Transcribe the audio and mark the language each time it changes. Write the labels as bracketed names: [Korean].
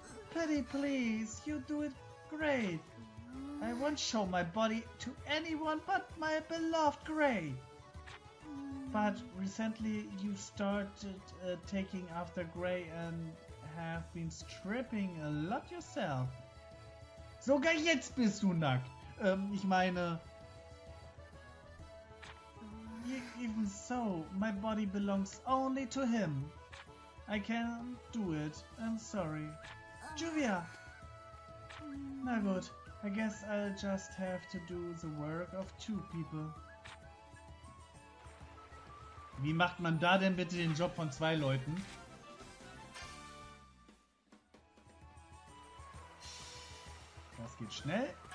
[English] Pretty please, you do it great. I won't show my body to anyone but my beloved Grey. But recently you started taking after Grey and have been stripping a lot yourself. [German] Sogar jetzt bist du nackt. Ich meine... [English] Even so, my body belongs only to him. I can't do it. I'm sorry. Juvia! [German] Na gut, [English] I guess I'll just have to do the work of two people. [German] Wie macht man da denn bitte den Job von zwei Leuten? Das geht schnell.